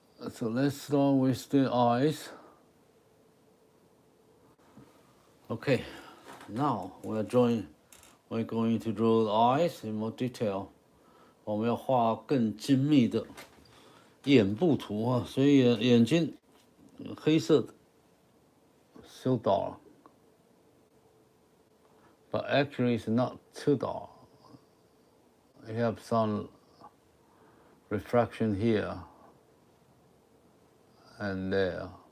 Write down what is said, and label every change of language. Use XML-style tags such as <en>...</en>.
<en>So let's start with the eyes. Okay, now we're going to draw the eyes in more detail.</en> <zh>我们要画更精密的眼部图啊，所以眼睛黑色的</zh> <en>so dark, but actually it's not too dark. You have some refraction here and there.</en>